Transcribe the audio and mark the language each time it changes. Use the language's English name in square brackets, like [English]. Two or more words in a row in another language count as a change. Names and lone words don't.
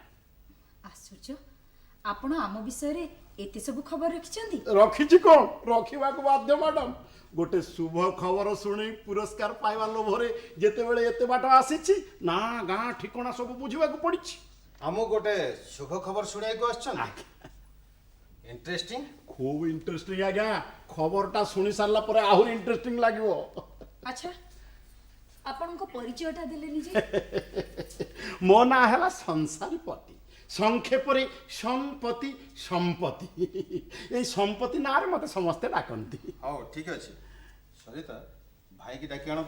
[Odia] ଆଶ୍ଚର୍ଯ୍ୟ, ଆପଣ ଆମ ବିଷୟରେ ଏତେ ସବୁ ଖବର ରଖିଛନ୍ତି? ରଖିଛି କଣ, ରଖିବାକୁ ବାଧ୍ୟ ମ୍ୟାଡାମ। ଗୋଟେ ଶୁଭ ଖବର ଶୁଣି ପୁରସ୍କାର ପାଇବା ଲୋଭରେ ଯେତେବେଳେ ଏତେ ବାଟ ଆସିଛି, ନା ଗାଁ ଠିକଣା ସବୁ ବୁଝିବାକୁ ପଡିଛି। ଆମକୁ ଗୋଟେ ଶୁଭ ଖବର ଶୁଣିବାକୁ ଆସିଛନ୍ତି ଇଣ୍ଟରେଷ୍ଟିଂ। ଖୁବ୍ ଇଣ୍ଟରେଷ୍ଟିଂ ଆଜ୍ଞା ଖବରଟା ଶୁଣି ସାରିଲା ପରେ ଆହୁରି ଇଣ୍ଟରେଷ୍ଟିଂ ଲାଗିବ। ଆଚ୍ଛା ଆପଣଙ୍କ ପରିଚୟଟା ଦେଲେନି ଯେ? ମୋ ନାଁ ହେଲା ସଂସାରୀପତି, ସଂକ୍ଷେପରେ ସମ୍ପତ୍ତି ସମ୍ପତ୍ତି। ଏଇ ସମ୍ପତ୍ତି ନାଁରେ ମତେ ସମସ୍ତେ ଡାକନ୍ତି। ହଉ ଠିକ୍ ଅଛି ସରିତା ଭାଇକି ଡାକି ଆଣ ତ।